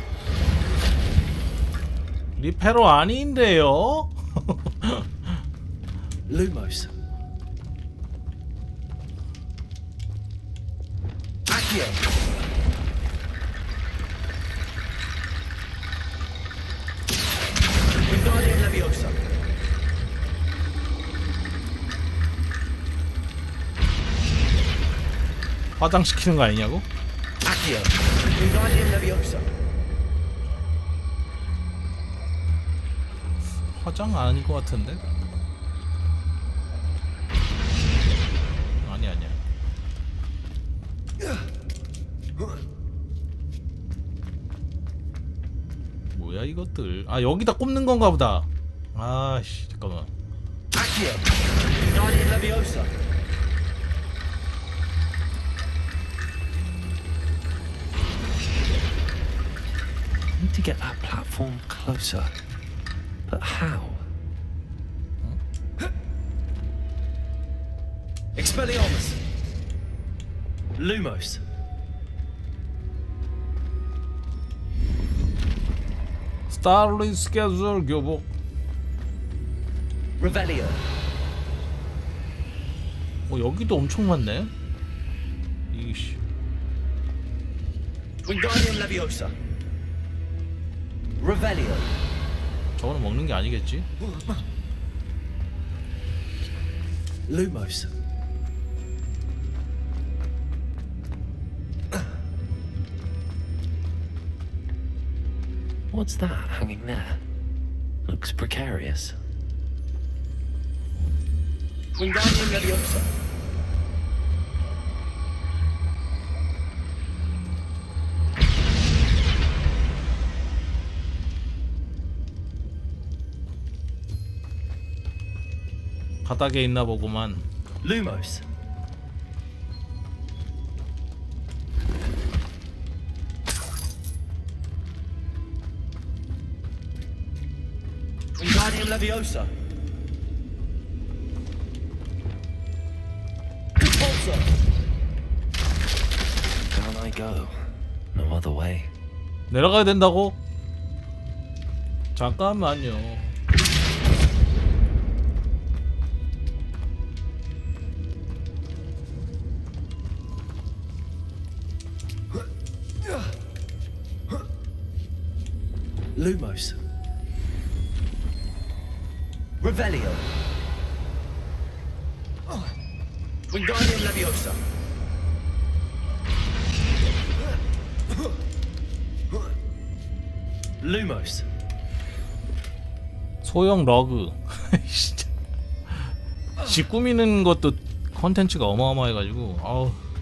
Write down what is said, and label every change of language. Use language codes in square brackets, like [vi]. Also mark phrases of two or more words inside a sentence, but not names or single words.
[ko] 리페로 아닌데요? [la] Lumos. Accio. Wingardium Leviosa. [ko] 화장시키는 거 아니냐고? [la] Accio. Wingardium Leviosa. [ko] 화장 아닌 것 같은데? 아니야. 뭐야 이것들? 아 여기다 꼽는 건가 보다. 아씨 잠깐만. [la] Accio. Wingardium Leviosa. [en] I need to get that platform closer. But how? [ko] Expelliarmus. Lumos. 스타리 스케줄 교복. Revelio. 여기도 엄청 많네. 이씨. [la] Wingardium Leviosa. [ko] Revelio. 저거는 먹는 게 아니겠지? Lumos. [en] What's that hanging there? Looks precarious. [la] Wingardium Leviosa. [ko] 바닥에 있나 보구만. [la] Lumos. Wingardium Leviosa. [ko] Repulsor. [en] Down I go. No other way. [ko] 내려가야 된다고? 잠깐만요. Lumos. [la] Revelio. Wingardium Leviosa. [ko] Lumos. 소형 러그. 진짜. 집 꾸미는 것도 컨텐츠가 어마어마해가지고 아우.